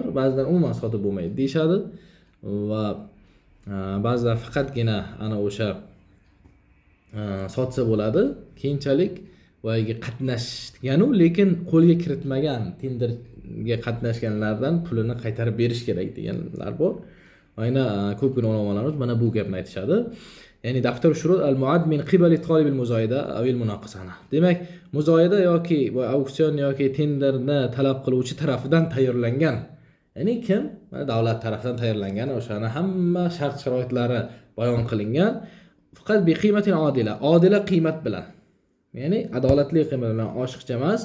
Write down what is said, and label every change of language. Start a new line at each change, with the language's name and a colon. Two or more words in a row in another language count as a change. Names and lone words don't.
Uzbek: Ba'zilar umuman sotib bo'lmaydi deyshadi va ba'zilar faqatgina ana o'sha sotsa bo'ladi. Keyinchalik boyaga qatnashgan, lekin qo'lga kiritmagan tenderga qatnashganlardan pulini qaytarib berish kerak deganlar bor. Ayna ko'pgina ulamolarimiz mana bu gapni aytishadi.
Arabic: Ya'ni دفتر الشروط المعد من قبل طالب المزايدة أو المناقصة.
Uzbek: Demak, muzoyada yoki auksion yoki tenderni talab qiluvchi tarafidan tayyorlangan. Ya'ni kim? Davlat tarafidan tayyorlangan, o'shani hamma shart-sharoitlari bayon qilingan. Faqat
Arabic: بقيمة عادلة,
Uzbek: adila qiymat bilan. Ya'ni adolatli qiymat bilan, oshiqcha emas.